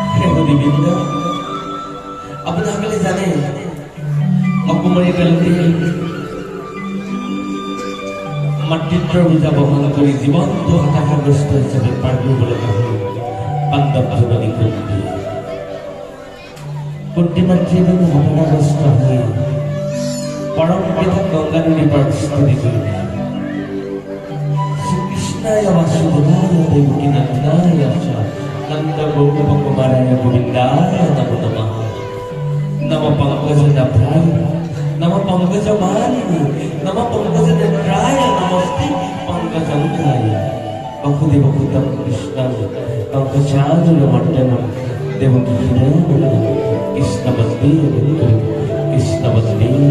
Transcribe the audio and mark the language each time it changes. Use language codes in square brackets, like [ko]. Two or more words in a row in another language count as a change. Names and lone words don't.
[as] ভগবতীবৃন্দ, আপোনালোকে জানে অকুমাৰী কালতে মাতৃত্বৰ বোজা বহন কৰি জীৱনটো হতাশাগ্ৰস্ত হিচাপে পাৰ কৰিব লগা হ'ল পাণ্ডৱ জননী কুন্তি। কুন্তি মাতৃয়ে হতাশাগ্ৰস্ত হৈ পৰম পিতা গংগা নদী পাৰত স্তুতি কৰিলে। [sa] শ্ৰীকৃষ্ণায় বাসুদেৱায় দেৱকী নন্দনায় চ নন্দ গৌতম কুমাৰায় গোবিন্দায় নমো নমঃ। নম পঙ্কজ নভ্রায় নম পঙ্কজ মালিনী নম পঙ্কজ নেত্রায় নমস্তে পঙ্কজঙ্কায়। বসুদেব সুতম কৃষ্ণম পঙ্কজানুরমর্দনম দেবকী হৃদয়বলম কৃষ্ণবন্দে কৃষ্ণবন্দে।